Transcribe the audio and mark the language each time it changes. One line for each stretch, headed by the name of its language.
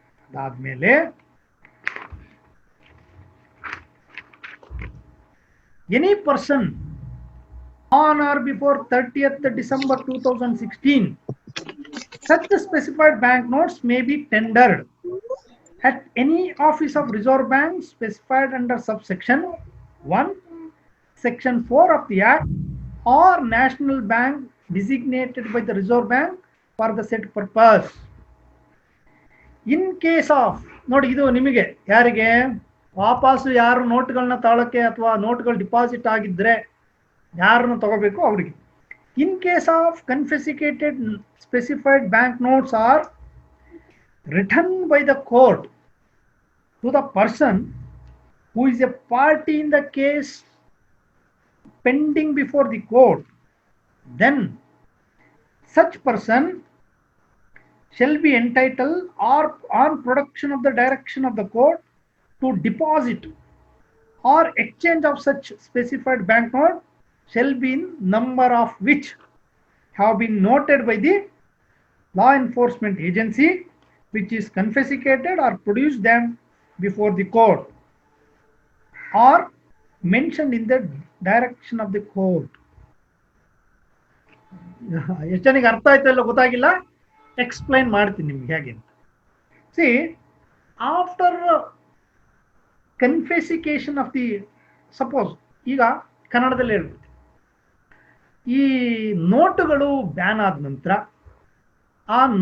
English: Admele any person on or before 30th December 2016 such specified bank notes may be tendered at any office of Reserve Bank specified under subsection 1, section 4 of the Act, or national bank designated by the Reserve Bank for the said purpose. In case of,
Kannada: ನೋಡಿ ಇದು ನಿಮಗೆ ಯಾರಿಗೆ ವಾಪಸ್ಸು ಯಾರು ನೋಟ್ಗಳನ್ನ ತಾಳಕ್ಕೆ ಅಥವಾ ನೋಟ್ಗಳು deposit ಆಗಿದ್ರೆ ಯಾರನ್ನು ತಗೋಬೇಕು ಅವರಿಗೆ.
English: In case of confiscated specified banknotes are written by the court to the person who is a party in the case pending before the court, then such person shall be entitled or on production of the direction of the court to deposit or exchange of such specified banknote shall be in number of which have been noted by the law enforcement agency which is confiscated or produced them before the court or mentioned in the direction of the court.
Kannada: ಎಷ್ಟು ಜನಕ್ಕೆ ಅರ್ಥ ಆಯ್ತಾ ಇಲ್ಲ ಗೊತ್ತಾಗಿಲ್ಲ, explain ಮಾಡ್ತೀನಿ ನಿಮ್ಗೆ ಹೇಗೆ ಅಂತ.
English: see after ಕನ್ಫೆಸಿಕೇಶನ್ of the,
Kannada: suppose ಈಗ ಕನ್ನಡದಲ್ಲಿ ಹೇಳ್ಬಿಡ್ತೀವಿ, ಈ ನೋಟುಗಳು ಬ್ಯಾನ್ ಆದ ನಂತರ ಆ